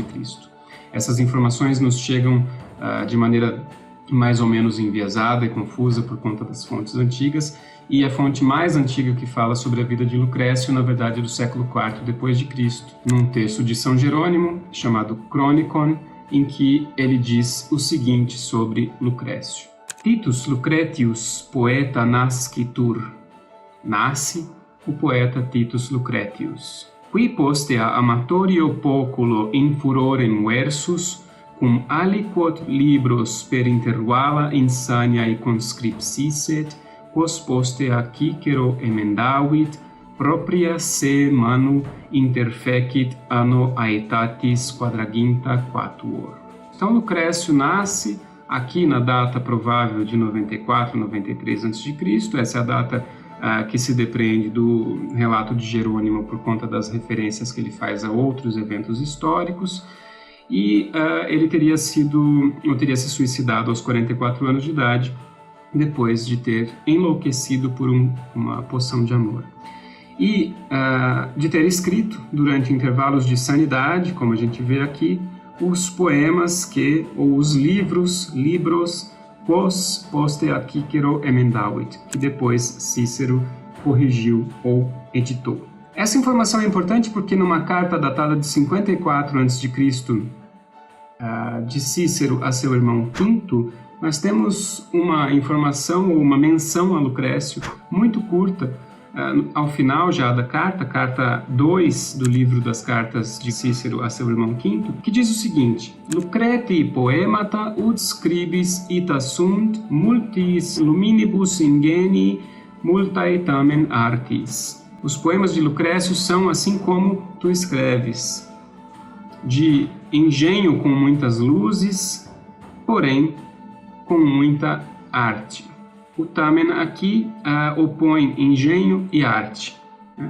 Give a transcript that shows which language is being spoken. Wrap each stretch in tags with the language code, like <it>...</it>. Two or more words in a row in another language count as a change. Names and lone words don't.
<pt>Essas informações nos chegam de maneira mais ou menos enviesada e confusa por conta das fontes antigas, e a fonte mais antiga que fala sobre a vida de Lucrécio, na verdade, é do século IV depois de Cristo, num texto de São Jerônimo, chamado Chronicon, em que ele diz o seguinte sobre Lucrécio.</pt> <la>Titus Lucretius poeta nascitur.</la> <pt>Nasce o poeta Titus Lucretius.</pt> <la>Qui postea amatorio poculo in furorem versus, cum aliquot libros per intervala insaniae conscripsisset, quos postea Cicero emendavit, propria se manu interfecit anno aetatis quadraginta quatuor.</la> <pt>Então Lucrécio nasce aqui na data provável de 94, 93 a.C., essa é a data que se depreende do relato de Jerônimo por conta das referências que ele faz a outros eventos históricos, e ele teria se suicidado aos 44 anos de idade, depois de ter enlouquecido por uma poção de amor. E de ter escrito, durante intervalos de sanidade, como a gente vê aqui, os poemas ou os libros,</pt> <la>quos postea Cicero emendavit,</la> <pt>que depois Cícero corrigiu ou editou. Essa informação é importante porque numa carta datada de 54 a.C. De Cícero a seu irmão Quinto, nós temos uma informação ou uma menção a Lucrécio muito curta, ao final já da carta 2 do livro das cartas de Cícero a seu irmão Quinto, que diz o seguinte:</pt> <la>Lucreti poemata ut scribis ita sunt multis luminibus ingenii multae tamen artis.</la> <pt>Os poemas de Lucrécio são assim como tu escreves, de engenho com muitas luzes, porém com muita arte. O tamen aqui opõe engenho e arte, né?</pt>